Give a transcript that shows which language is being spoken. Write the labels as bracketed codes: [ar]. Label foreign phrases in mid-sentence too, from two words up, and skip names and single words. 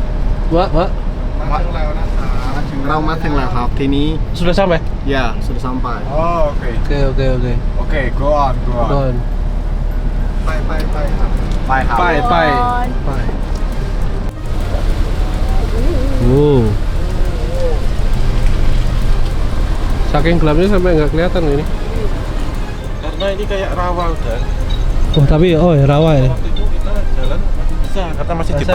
[th] มาถึงแล้วนะครับเรามาถึงแล้วครับทีนี้ [id] Sudah sampai? ya sudah sampai. Oh, oke. Oke. Oke, [en] go on. Don. [th] ไปครับ ไปครับ Pai. [id] Saking gelapnya sampai nggak kelihatan ini. Karena ini kayak rawa udah. Oh tapi rawa ya. Waktu itu kita jalan bisa karena masih di